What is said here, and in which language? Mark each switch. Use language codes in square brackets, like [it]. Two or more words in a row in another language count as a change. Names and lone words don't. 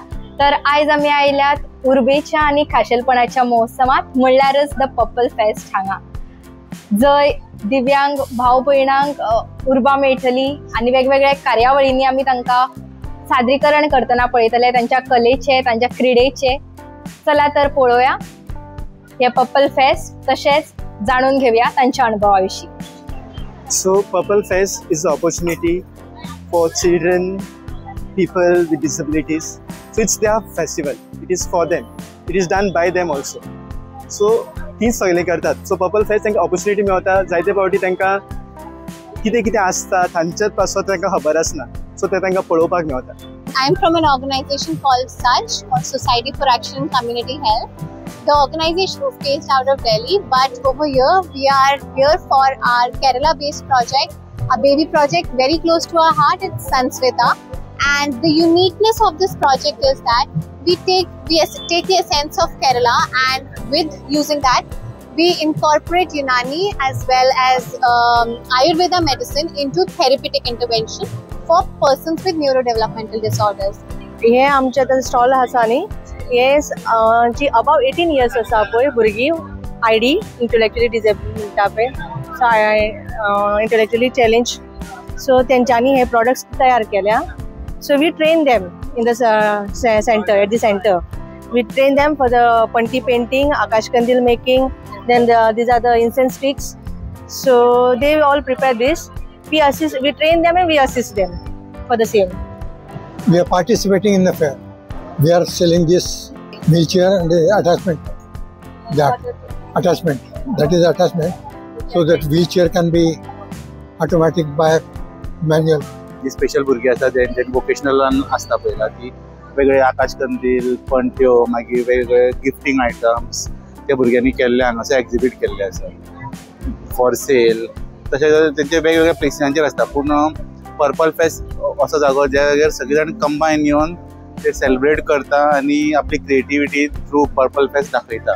[kok] तर आज आम्ही आयल्यात उर्बेच्या आणि खाशेलपणाच्या महोत्सवात म्हणल्यारच द पर्पल फेस्ट हांगा, जय दिव्यांग भाव भयणांक उर्बा मेळटली आणि वेगवेगळ्या कार्यावळींनी आम्ही तांकां सादरीकरण करतना पळयतले तांच्या कलेचे, तांच्या क्रीडेचे. चला तर पळोवया हे पर्पल फेस्ट, तशेंच जाणून घेवया तांच्या अनुभवाविषयी. [en] So Purple Fest is an opportunity for children, people with disabilities. So it's their festival. It is for them. It is done by them also. [kok] So ती सगळे करतात. So Purple Fest तांकां opportunity मेळटा. जायते फावटी तांकां कितें कितें आसता तांचेच पासून तांकां खबर आसना. So ते तांकां पळोवपाक मेळटा. [en] I'm from an organization called SACH, or Society for Action in Community Health. The organization is based out of Delhi, but over here we are here for our Kerala-based project, a baby project very close to our heart. It's Sansvita, and the uniqueness of this project is that we take the essence of Kerala, and with using that we incorporate Unani as well as Ayurveda medicine into therapeutic intervention for persons with neurodevelopmental disorders. [kok] हे आमचे आतां स्टॉल आसा न्ही, हे जी [en] above 18 years [kok] आसा पळय भुरगीं [en] ID intellectually disable [kok] पळय, [en] so intellectually challenge, [kok] सो तेंच्यांनी हे प्रोडक्ट्स तयार केल्या. [en] so we train them in the center, at the center we train them for the panti painting, akash kandil making, then these are the incense sticks. So they all prepare this. We train them and we assist them for the same. We are participating in the fair. We are selling this wheelchair and the attachment. That is attachment, so that wheelchair can be automatic by manual. [kok] जी स्पेशल भुरगीं आसा जें वोकेशनलान आसता पळयला ती वेगळे आकाश कंदील, पणट्यो, मागीर वेगवेगळे [en] gifting items [kok] त्या भुरग्यांनी केल्ले हांगासर एक्झिबीट केल्ले आसा [en] for sale. [kok] तशेंच तेंचे वेगवेगळ्या प्लेसींचेर आसता. पूण पर्पल फेस्ट असो जागो ज्या जाग्यार सगळीं जाण कंबायन येवन ते सेलिब्रेट करता आनी आपली क्रिएटिविटी थ्रू पर्पल फेस्ट दाखयता.